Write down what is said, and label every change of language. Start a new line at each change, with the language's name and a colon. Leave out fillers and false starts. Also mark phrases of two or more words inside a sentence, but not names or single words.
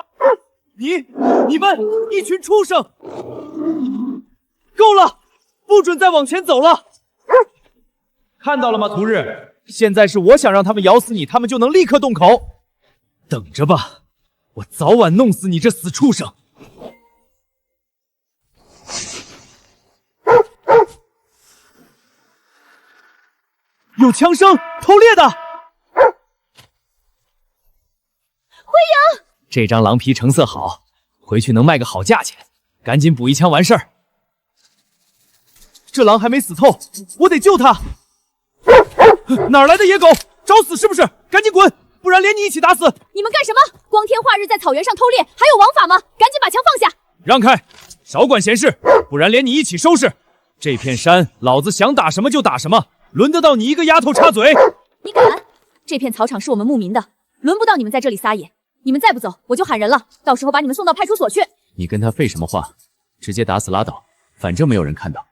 Chinese: 你們一群畜生！夠了，不准再往前走了。看到了嗎，圖日？現在是我想讓他們咬死你，他們就能立刻動口。等着吧，我早晚弄死你這死畜生！有槍聲，偷獵的！灰影，這張狼皮成色好，回去能賣個好價錢，趕緊補一槍完事兒。這狼還沒死透，我得救他。哪兒來的野狗？找死是不是？趕緊滾，不然連你一起打死！你們幹什麼？光天化日在草原上偷獵，還有王法嗎？趕緊把槍放下！讓開，少管閒事，不然連你一起收拾。這片山，老子想打什麼就打什麼。輪得到你一個丫頭插嘴？你敢！這片草場是我們牧民的，輪不到你們在這裡撒野。你們再不走，我就喊人了，到時候把你們送到派出所去。你跟他廢什麼話？直接打死拉倒，反正沒有人看到。